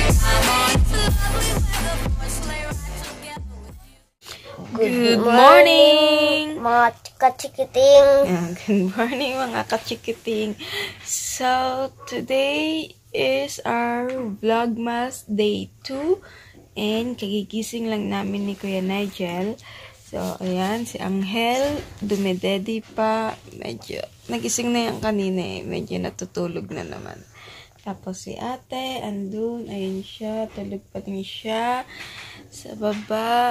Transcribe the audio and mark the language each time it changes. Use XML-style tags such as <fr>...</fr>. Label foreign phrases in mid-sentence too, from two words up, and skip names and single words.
<en>Good morning,</en> <tl>mga kachikiting.</tl> <en>Good morning</en> <tl>mga kachikiting.</tl> <en>So, today is our Vlogmas Day 2 and</en> <tl>kagigising lang namin ni Kuya Nigel. So, ayan, si Angel, dumedede pa. Medyo, nagising na yan kanina eh. Medyo natutulog na naman. Tapos si ate, andun, ayun siya, tulog pa din siya sa baba.</tl>